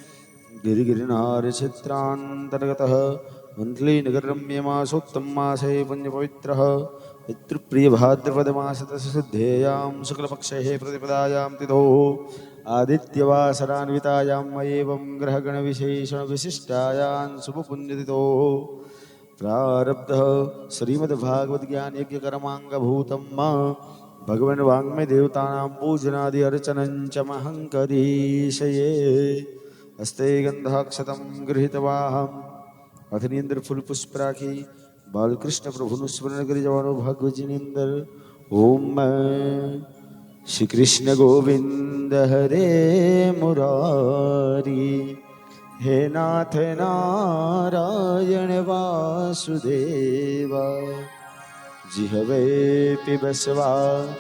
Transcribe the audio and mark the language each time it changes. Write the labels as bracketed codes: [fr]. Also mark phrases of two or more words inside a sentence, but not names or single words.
[sa] गिरिगिरिनारक्षेत्रान्तर्गतः मन्थलीनगररम्यमासोत्तममासे पुण्यपवित्रः पितृप्रियभाद्रपदमासतस्य शुद्धेयां शुक्लपक्षे प्रतिपदायां तिथोः आदित्यवासरान्वितायां एवं ग्रहगणविशेषणविशिष्टायां शुभपुण्यतिथोः प्रारब्धः श्रीमद्भागवत ज्ञान यज्ञ कर्मांगभूतं भगवन् वाङ्मय देवतानां पूजनादि अर्चनं च महं करिष्ये। हस्ते गन्धाक्षतं गृहीतवाहं [gu] હાથની અંદર ફૂલ પુષ્પ રાખી બાલકૃષ્ણ પ્રભુનું સ્મરણ કરી જવાનું ભાગવતજીની અંદર. [sa] ઓમ શ્રી કૃષ્ણ ગોવિંદ હરે મુરારી, હે નાથ નારાયણ વાસુદેવા, જીહવે પિબસ્વા